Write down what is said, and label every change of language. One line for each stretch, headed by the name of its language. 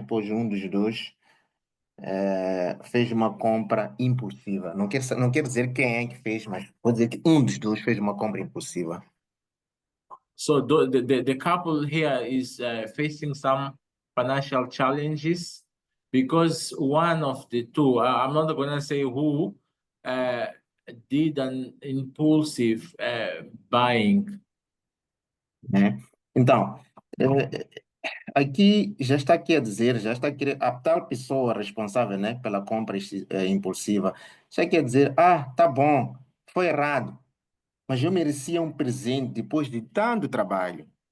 Portuguese: Pois um dos dois fez uma compra impulsiva. Não quero dizer quem é que fez, mas vou dizer que um dos dois fez uma compra impulsiva.
English: So the couple here is facing some financial challenges because one of the two, I'm not going to say who, did an impulsive buying.
Portuguese: Né? Então, aqui já está aqui a dizer, já está aqui a tal pessoa responsável, né, pela compra impulsiva, já quer dizer, tá bom, foi errado, mas eu merecia um presente depois de tanto trabalho.